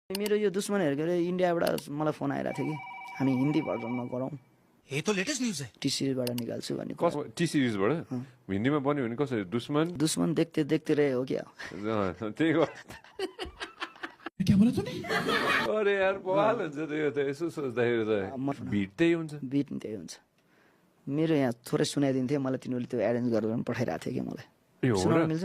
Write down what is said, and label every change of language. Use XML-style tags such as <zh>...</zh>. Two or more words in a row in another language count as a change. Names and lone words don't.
<ne>मेरो यो दुश्मनहरूको इन्डियाबाट मलाई फोन आइरहेको थियो कि हामी हिन्दी भर्जनमा गरौँ,</ne> <hi>ये तो</hi> <en>latest news</en> <hi>है।</hi> <ne>टी सिरिजबाट निकाल्छु भन्ने। टी सिरिजबाट हिन्दीमा बन्यो भने कसरी? दुश्मन देख्दै देख्दै रहे हो क्या। त्यही हो।</ne> <hi>क्या बोला तूने? अरे यार</hi> <ne>बवाल हुन्छ त यो त, यसो सोच्दाखेरि त बिट त्यही हुन्छ। बिट त्यही हुन्छ। मेरो यहाँ थोरै सुनाइदिन्थ्यो मलाई, तिनीहरूले त्यो एरेन्ज गरेर पनि पठाइरहेको थियो कि मलाई। ए हो सुनाउन र? मिल्छ?</ne>